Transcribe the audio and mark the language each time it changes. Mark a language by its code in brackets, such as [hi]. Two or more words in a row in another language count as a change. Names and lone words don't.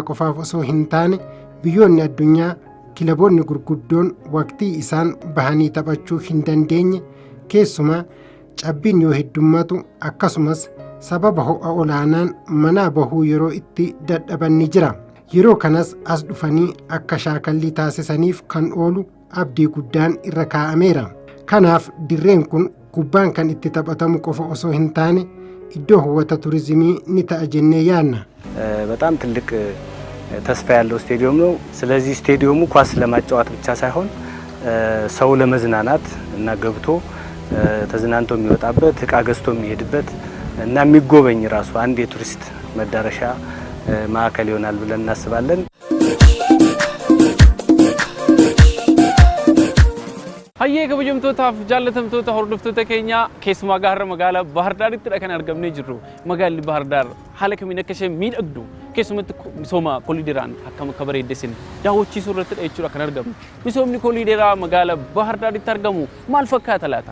[om] qofaaf osoo hin taane biyyoonni addunyaa kilaboonni gurguddoon waqtii isaan bahanii taphachuu hin dandeenye keessumaa cabbiin yoo heddummatu akkasumas sababa ho'a olaanaan manaa bahuu yeroo itti dadhaban ni jira yeroo kanas as dhufanii akka shaakallii taasisaniif kan oolu abdii guddaan irra kaa'ameera kanaaf dirreen kun kubbaan kan itti taphatamu qofa osoo hin taane iddoo hawwata turizimii ni ta'a jennee yaadna [am] በጣም ትልቅ ተስፋ ያለው ስቴዲየም ነው ስለዚህ ስቴዲየሙ ኳስ ለማጫወት ብቻ ሳይሆን ሰው ለመዝናናት እና ገብቶ ተዝናንቶ የሚወጣበት ዕቃ ገዝቶ የሚሄድበት እና የሚጎበኝ ራሱ አንድ የቱሪስት መዳረሻ ማዕከል ይሆናል ብለን እናስባለን [om] hayyee kabajamtootaaf jaallatamtoota hordoftoota keenya keessumaa gaarra magaalaa Bahar Daaritti kan argamnee jirru. Magaalli Bahar Daar haala kamiin akka isheen miidhagdu keessumatti misooma koliideraan akkam akka bareeddesin daawwachiisuu irratti jechuudha kan argamu. Misoomni koliideraa magaalaa Bahar Daaritti argamu maal fakkaata laata?